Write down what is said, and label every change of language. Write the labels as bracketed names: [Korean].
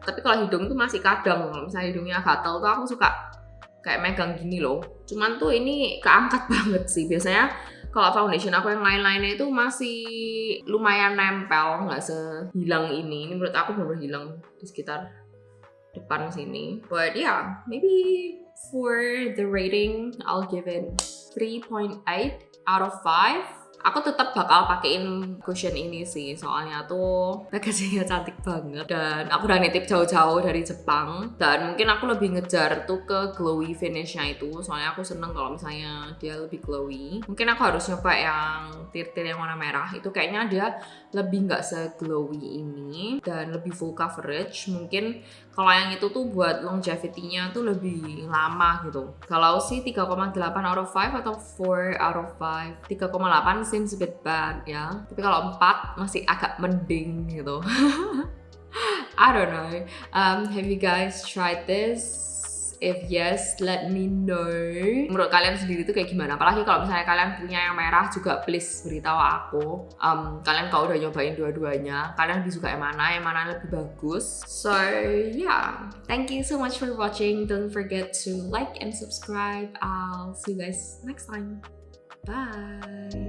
[Indonesian] Tapi kalau hidung tuh masih kadang, kalau misalnya hidungnya gatel tuh aku suka kayak megang gini loh. Cuman tuh ini keangkat banget sih. Biasanya kalau foundation aku yang lain-lainnya itu masih lumayan nempel, nggak sehilang ini. Ini menurut aku bener-bener hilang di sekitar depan sini. [English] But yeah, maybe for the rating, I'll give it 3.8 out of 5. [Indonesian] Aku tetap bakal pakein cushion ini sih, soalnya tuh packagingnya cantik banget dan aku udah nitip jauh-jauh dari Jepang. Dan mungkin aku lebih ngejar tuh ke glowy finishnya itu, soalnya aku seneng kalau misalnya dia lebih glowy. Mungkin aku harus nyoba yang tir-tir yang warna merah, itu kayaknya dia lebih nggak se-glowy ini dan lebih full coverage. Mungkin kalau yang itu tuh buat longevity-nya tuh lebih lama gitu. Kalau sih 3,8 out of 5 atau 4 out of 5. [English] 3,8 seems a bit bad [Indonesian] ya. Tapi kalau 4 masih agak mending gitu. [English] I don't know. Have you guys tried this? If yes, let me know. [Indonesian] Menurut kalian sendiri tuh kayak gimana? Apalagi kalau misalnya kalian punya yang merah juga, please beritahu aku. Kalian kalau udah nyobain dua-duanya, kalian lebih suka yang mana lebih bagus. [English] So yeah, thank you so much for watching. Don't forget to like and subscribe. I'll see you guys next time. Bye.